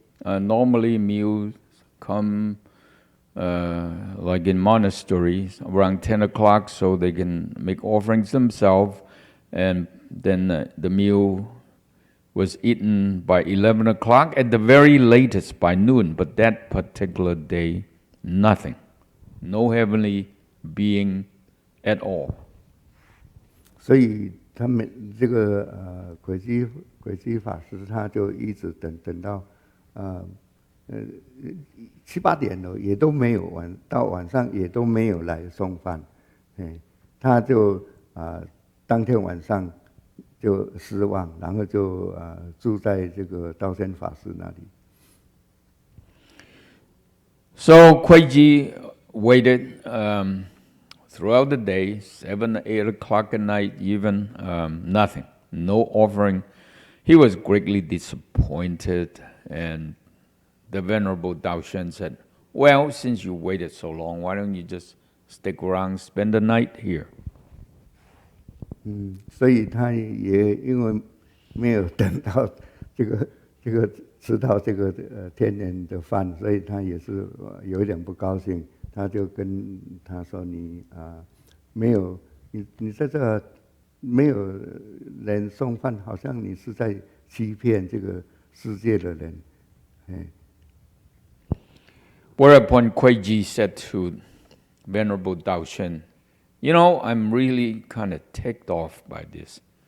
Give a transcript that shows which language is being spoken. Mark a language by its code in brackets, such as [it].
[en] Normally, meals come like in monasteries around 10 o'clock, so they can make offerings themselves, and then the meal was eaten by 11 o'clock, at the very latest by noon. But that particular day, nothing. No heavenly being at all. [zh] 所以他们这个轨迹法师他就一直等到7、8点了，也都没有到晚上也都没有来送饭，他就当天晚上就失望，然后就住在这个道宣法师那里。 [en] So Kuiji waited throughout the day, 7, 8 o'clock at night, even nothing, no offering. He was greatly disappointed, and the Venerable Daoshen said, "Well, since you waited so long, why don't you just stick around, spend the night here?" [zh] 所以他也因为没有等到这个吃到这个天人的饭，所以他也是有一点不高兴。他就跟他说：“你没有你在这没有人送饭，好像你是在欺骗这个世界的人。” [en] Whereupon Kuiji said to Venerable Daoshen, "You know, I'm really kind of ticked off by this.